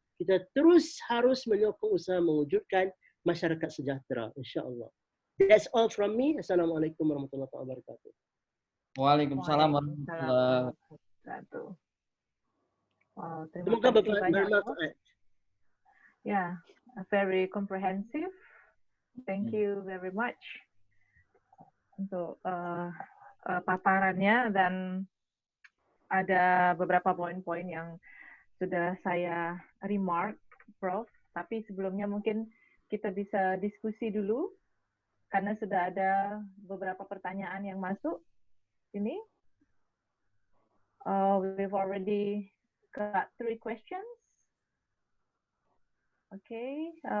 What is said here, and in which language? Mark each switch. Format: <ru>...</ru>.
<ms>Kita terus harus menyokong usaha mewujudkan masyarakat sejahtera, insya-Allah.</ms> <en>That's all from me.</en> <ms>Assalamualaikum warahmatullahi wabarakatuh. Waalaikumsalam warahmatullahi wabarakatuh. Wow, Semoga bermanfaat.</ms> <en>Yeah, very comprehensive. Thank you very much</en> <id>untuk paparannya, dan ada beberapa poin-poin yang sudah saya remark, Prof. Tapi sebelumnya mungkin kita bisa diskusi dulu, karena sudah ada beberapa pertanyaan yang masuk ini.</id> <en>We've already got 3 questions. Okay.</en>